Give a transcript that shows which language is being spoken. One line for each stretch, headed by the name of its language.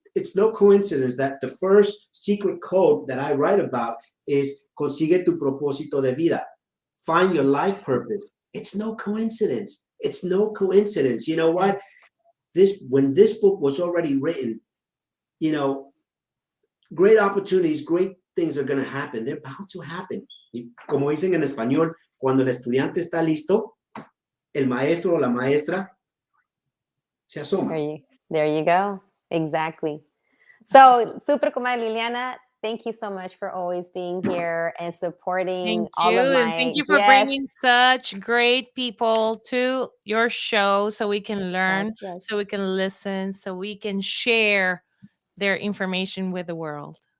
English: It's no coincidence that the first secret code that I write about is
Spanish: consigue tu propósito de vida.
English: Find your life purpose. It's no coincidence. It's no coincidence. You know what? When this book was already written, great opportunities, great things are going to happen. They're bound to happen.
Spanish: Y como dicen en español, cuando el estudiante está listo, el maestro o la maestra se asoma.
English: There you go. Exactly. So, Super Comadre Liliana, thank you so much for always being here and supporting all of my. And thank you for bringing such great people to your show so we can learn, so we can listen, so we can share their information with the world.